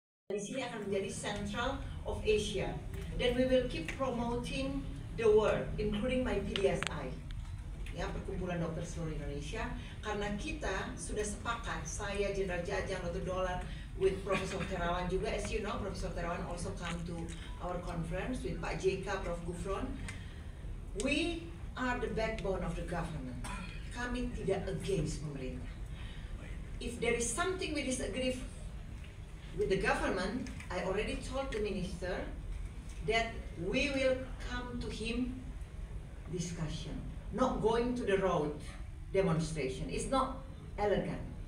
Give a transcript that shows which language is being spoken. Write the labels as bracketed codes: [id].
[id] Di sini akan menjadi [en] central of Asia. Then we will keep promoting the world, including my PDSI. [id] Ya, Perkumpulan Dokter Seluruh Indonesia, karena kita sudah sepakat, saya, Jenderal Jajang, Dr. [en] Dolar, with Profesor Terawan juga, as you know, Profesor Terawan also come to our conference with Pak JK, Prof. Gufron. We are the backbone of the government. [id] Kami tidak against pemerintah. [en] If there is something we disagree with the government, I already told the minister that we will come to him discussion. Not going to the road demonstration. It's not elegant.